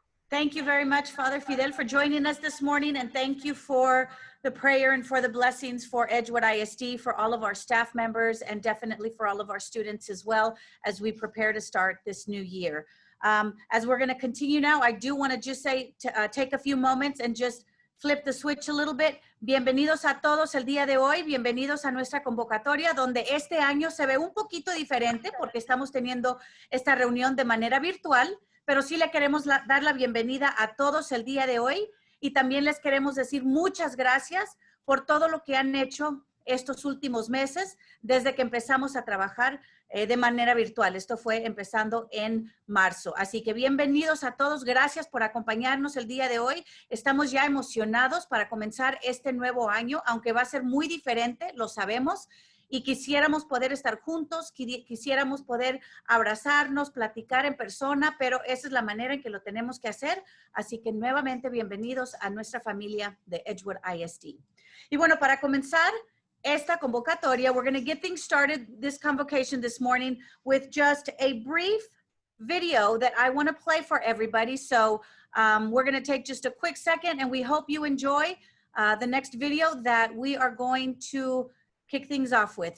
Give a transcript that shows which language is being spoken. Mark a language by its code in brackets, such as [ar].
[en] Thank you very much, Father Fidel, for joining us this morning, and thank you for the prayer and for the blessings for Edgewood ISD, for all of our staff members, and definitely for all of our students as well as we prepare to start this new year. As we're going to continue now, I do want to just say, take a few moments and just flip the switch a little bit. [es] Bienvenidos a todos el día de hoy, bienvenidos a nuestra convocatoria, donde este año se ve un poquito diferente porque estamos teniendo esta reunión de manera virtual, pero sí le queremos dar la bienvenida a todos el día de hoy y también les queremos decir muchas gracias por todo lo que han hecho estos últimos meses desde que empezamos a trabajar de manera virtual. Esto fue empezando en marzo. Así que bienvenidos a todos. Gracias por acompañarnos el día de hoy. Estamos ya emocionados para comenzar este nuevo año, aunque va a ser muy diferente, lo sabemos. Y quisiéramos poder estar juntos, quisiéramos poder abrazarnos, platicar en persona, pero esa es la manera en que lo tenemos que hacer. Así que nuevamente bienvenidos a nuestra familia de Edgewood ISD. Y bueno, para comenzar esta convocatoria, [en] we're going to get things started, this convocation this morning, with just a brief video that I want to play for everybody. So we're going to take just a quick second, and we hope you enjoy the next video that we are going to kick things off with.